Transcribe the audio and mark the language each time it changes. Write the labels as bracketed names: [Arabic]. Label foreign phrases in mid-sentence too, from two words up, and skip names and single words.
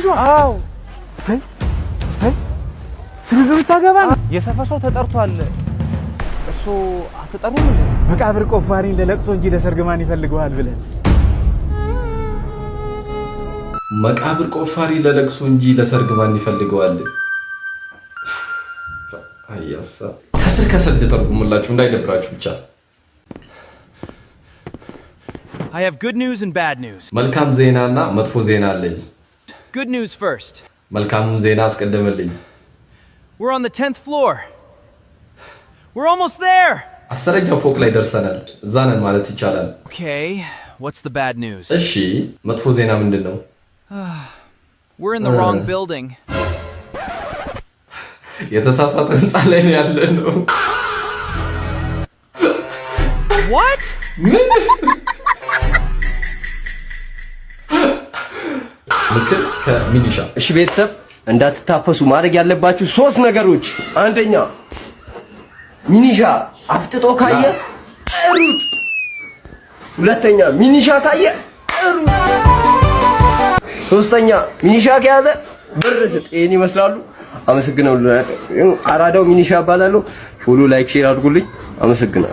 [Amharic] አዎ ስንዱ ታገባ ነው። የሰፈር ሰው ተጠርቷል። እሱ አትጠሩም እንዴ? መቃብር ቆፋሪ ለለቅሶ እንጂ ለሰርግ ማን ይፈልገዋል ብለን መቃብር ቆፋሪ ለለቅሶ እንጂ ለሰርግ ማን ይፈልገዋል? አያሳ ከስር ልተርጉምላችሁ እንዳይደብራችሁ ብቻ። [English] I have good news and bad news. [Amharic] መልካም ዜናና መጥፎ ዜና አለኝ። [English] Good news first. [Amharic] መልካሙን ዜና አስቀድምልኝ። [English] We're on the 10th floor. We're almost there. [Amharic] 10ኛው ፎቅ ላይ ደርሰናል። እዛ ነን ማለት ይቻላል። [English] Okay, what's the bad news? [Amharic] እሺ መጥፎ ዜና ምንድነው? [English] We're in the wrong building. [Amharic] የተሳሳተ ህንጻ ላይ ነው ያለነው። [English] What? [Amharic] ምክር ከሚኒሻ። እሺ ቤተሰብ እንዳትታፈሱ ማድረግ ያለባችሁ 3 ነገሮች። አንደኛ ሚኒሻ አፍጥጦ ካየ ሩጥ። ሁለተኛ ሚኒሻ ካየ ሩጥ። ሶስተኛ ሚኒሻ ከያዘ ብር ስጥ። ይሄን ይመስላሉ። አመሰግናለሁ። አራዳው ሚኒሻ እባላለሁ። [English] follow like share [Amharic] አድርጉልኝ። አመሰግናለሁ።